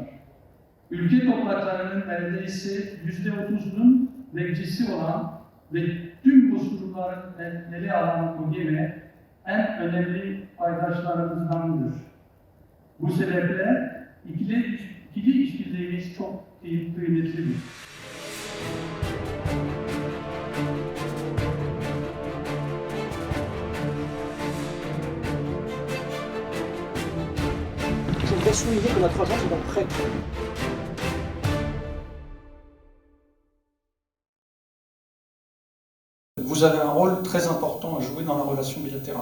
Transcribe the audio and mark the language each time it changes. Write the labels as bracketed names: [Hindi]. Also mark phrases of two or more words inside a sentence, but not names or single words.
[Turkish] Ülke topraklarının neredeyse %30'unun bekçisi olan ve tüm bu sorunların ele alan OGM, en önemli paydaşlarımızdandır. Bu sebeple ikili işbirliğimiz çok kıymetlidir. [French] Je voudrais souligner que notre agence est donc prête. Vous avez un rôle très important à jouer dans la relation bilatérale.